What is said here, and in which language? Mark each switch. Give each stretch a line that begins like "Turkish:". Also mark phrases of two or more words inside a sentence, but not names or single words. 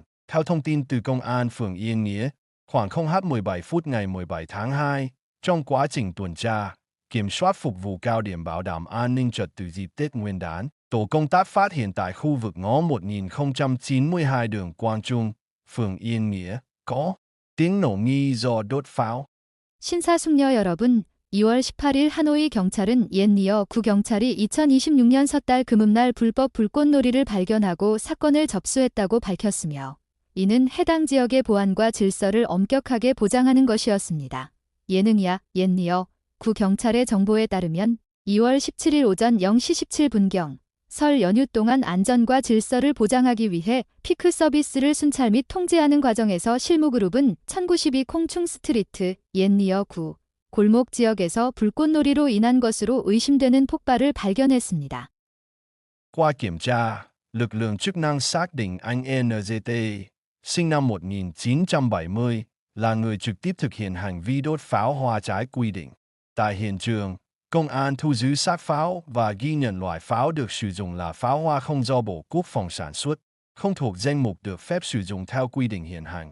Vietnamese: Theo thông tin từ Công an phường Yên Nghĩa, khoảng 0h17 phút ngày 17 tháng 2, trong quá trình tuần tra, kiểm soát phục vụ cao điểm bảo đảm an ninh trật tự dịp Tết Nguyên đán, tổ công tác phát hiện tại khu vực ngõ 1092 đường Quang Trung, phường Yên Nghĩa, có tiếng nổ nghi do đốt pháo.
Korean: 신사숙녀 여러분, 2월 18일 하노이 경찰은 옛니어 구경찰이 2026년 섣달 금음날 불법 불꽃놀이를 발견하고 사건을 접수했다고 밝혔으며, 이는 해당 지역의 보안과 질서를 엄격하게 보장하는 것이었습니다. 예능야, 옛니어 구경찰의 정보에 따르면 2월 17일 오전 0시 17분경 설 연휴 동안 안전과 질서를 보장하기 위해 피크 서비스를 순찰 및 통제하는 과정에서 실무그룹은 1092 콩충스트리트 옛니어 구 골목 지역에서 불꽃놀이로 인한 것으로 의심되는 폭발을 발견했습니다.
Vietnamese: Qua kiểm tra, lực lượng chức năng xác định anh NGT, sinh năm 1970, là người trực tiếp thực hiện hành vi đốt pháo hoa trái quy định. Tại hiện trường, Công an thu giữ xác pháo và ghi nhận loại pháo được sử dụng là pháo hoa không do Bộ Quốc phòng sản xuất, không thuộc danh mục được phép sử dụng theo quy định hiện hành.